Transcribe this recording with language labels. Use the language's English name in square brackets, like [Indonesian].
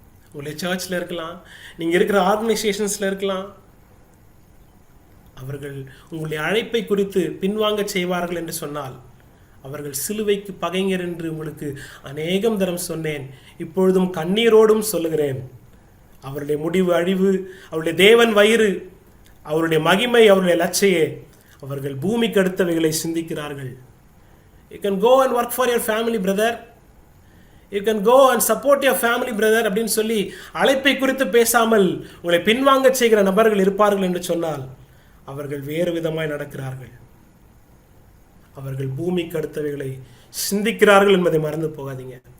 [Tamil] உங்களுடைய சர்ச்சில் இருக்கலாம், நீங்கள் இருக்கிற ஆர்கனைசேஷன்ஸில் இருக்கலாம், அவர்கள் உங்களுடைய அழைப்பை குறித்து பின்வாங்க செய்வார்கள் என்று சொன்னால் அவர்கள் சிலுவைக்கு பகைஞர் என்று உங்களுக்கு அநேகம் தரம் சொன்னேன், இப்பொழுதும் கண்ணீரோடும் சொல்லுகிறேன். அவருடைய முடிவு அழிவு, அவருடைய தேவன் வயிறு, அவருடைய மகிமை, அவருடைய லட்சையே. அவர்கள் பூமிக்கு அடுத்தவைகளை சிந்திக்கிறார்கள். [English] You can go and work for your family, brother. You can go and support your family, brother [Tamil] அப்படின்னு சொல்லி அழைப்பை குறித்து பேசாமல் உங்களை பின்வாங்க செய்கிற நபர்கள் இருப்பார்கள் என்று சொன்னால் அவர்கள் வேறு விதமாய் நடக்கிறார்கள். அவர்கள் பூமிக்கு அடுத்தவைகளை சிந்திக்கிறார்கள் என்பதை மறந்து போகாதீங்க.